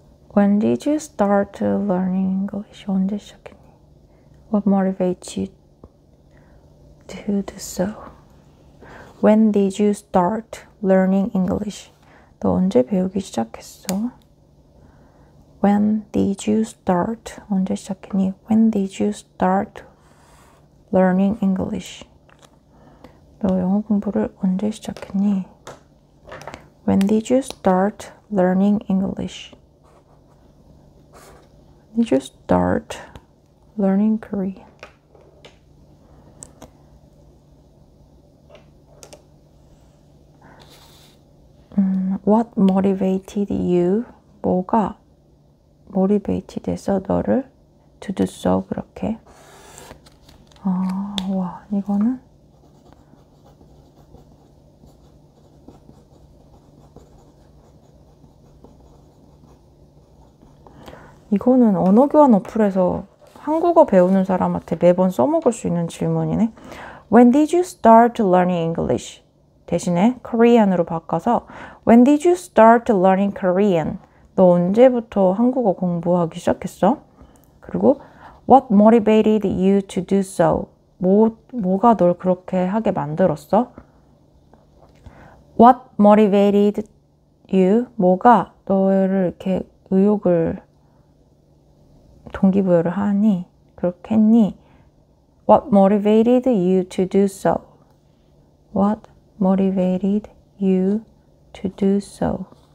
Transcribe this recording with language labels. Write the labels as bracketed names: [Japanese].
[English] When did you start learning English? [Korean] 언제 시작했니? [English] What motivates you to do so? When did you start learning English? [Korean] 너 언제 배우기 시작했어? [English] When did you start? 언제 시작했니? When did you start learning English? [Korean] 너 영어 공부를 언제 시작했니? [English] When did you start learning English? Did you start learning Korean? What motivated you? [Korean] 뭐가 motivated 해서 너를 to do so 그렇게? 와, 이거는 언어교환 어플에서 한국어 배우는 사람한테 매번 써먹을 수 있는 질문이네. [English] When did you start learning English? 대신에 Korean으로 바꿔서 When did you start learning Korean? [Korean] 너 언제부터 한국어 공부하기 시작했어? [English] 그리고 What motivated you to do so? [Korean] 뭐가 널 그렇게 하게 만들었어? [English] What motivated you? [Korean] 뭐가 너를 이렇게 동기부여를 하니? 그렇게 했니? [English] What motivated you to do so? What motivated you to do so?